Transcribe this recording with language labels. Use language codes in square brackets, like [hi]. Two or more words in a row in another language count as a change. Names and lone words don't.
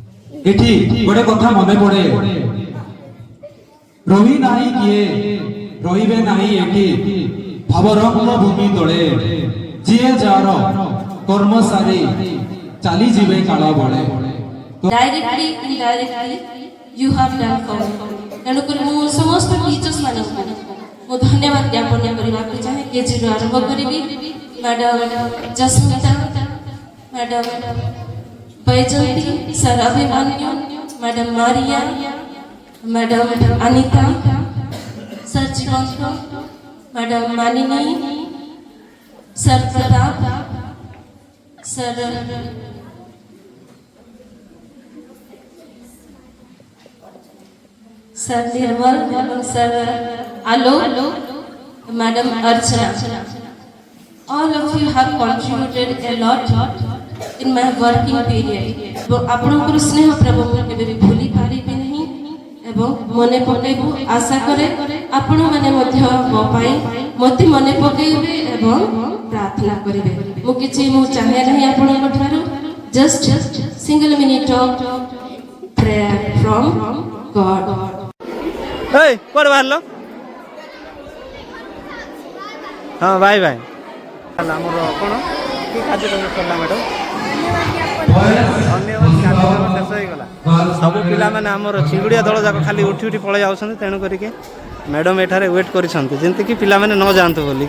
[or] ଏଠି ଗୋଟେ କଥା ମନେ ପଡେ, ରହି ନାହିଁ କିଏ ରହିବେ ନାହିଁ ଏଠି, ଭାବରଙ୍ଗ ଭୂମି ତଳେ, ଯିଏ ଯାହାର କର୍ମ ସାରି ଚାଲିଯିବେ କାଳ ବଳେ। [en] Directly, indirectly, you have done for me. [or] ତେଣୁକରି ମୁଁ ସମସ୍ତ ଟିଚର୍ସ ମାନଙ୍କୁ ମୁଁ ଧନ୍ୟବାଦ ଜ୍ଞାପନ କରିବାକୁ ଚାହେଁ। କେଜିରୁ ଆରମ୍ଭ କରିବି ମ୍ୟାଡାମ ଜସ୍ମିତା, ମ୍ୟାଡାମ ବୈଜୟନ୍ତୀ, ସାର୍ ଅଭିମନ୍ୟୁ, ମ୍ୟାଡାମ ମାରିଆ, ମ୍ୟାଡାମ ଅନିତା, ସାର୍ ଜୀବନ୍ତ, ମ୍ୟାଡାମ ମାନିନୀ, ସାର୍ ପ୍ରତାପ, ସାର୍ [hi] सर निर्मल एवं सर आलोक, मैडम अर्चना, [en] all of you have contributed a lot in my working period. [or] ଆପଣଙ୍କର ସ୍ନେହ ପ୍ରଭୁ ମୁଁ କେବେ ବି ଭୁଲି ପାରିବି ନାହିଁ ଏବଂ ମନେ ପକାଇବୁ। ଆଶା କରେ ଆପଣମାନେ ମଧ୍ୟ ମୋ ପାଇଁ ମୋତେ ମନେ ପକାଇବେ ଏବଂ ପ୍ରାର୍ଥନା କରିବେ। ମୁଁ ଚାହେଁ ନାହିଁ ଆପଣଙ୍କ ଠାରୁ [en] just single minute of prayer from God. [or] ଏଇ କୁଆଡ଼େ ବାହାରିଲ? ହଁ ବାଇ ବାଇ। ଆମର କ'ଣ କି କାର୍ଯ୍ୟକ୍ରମ ସରିଲା ମ୍ୟାଡ଼ାମ୍? ଧନ୍ୟବାଦ। କାର୍ଯ୍ୟକ୍ରମ ଶେଷ ହେଇଗଲା। ସବୁ ପିଲାମାନେ ଆମର ଚିଙ୍ଗୁଡ଼ିଆ ଦଳ ଯାକ ଖାଲି ଉଠି ଉଠି ପଳେଇ ଯାଉଛନ୍ତି, ତେଣୁ କରିକି ମ୍ୟାଡ଼ାମ୍ ଏଠାରେ ୱେଟ୍ କରିଛନ୍ତି ଯେମିତିକି ପିଲାମାନେ ନ ଯାଆନ୍ତୁ ବୋଲିକି।